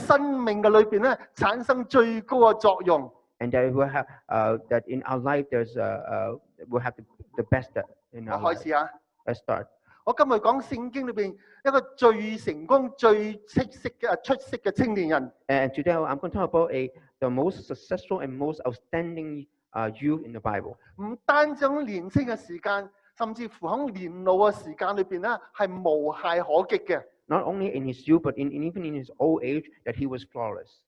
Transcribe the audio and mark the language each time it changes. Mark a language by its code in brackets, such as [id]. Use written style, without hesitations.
[yue] 生命嘅裏邊咧，產生最高嘅作用。 [en] And that we have that in our life we'll have the best in [yue] 我 [en] our [yue] 開 [en] life. [yue] 始啊！ [en] Let's start. [yue] 我今日講聖經裏邊一個最成功、最出色嘅青年人。 [en] And today I'm going to talk about the most successful and most outstanding youth in the Bible. [yue] 唔單止喺年青嘅時間，甚至乎喺年老嘅時間裏邊咧，係無懈可擊嘅。 [en] Not only in his youth, but even in his old age, that he was flawless.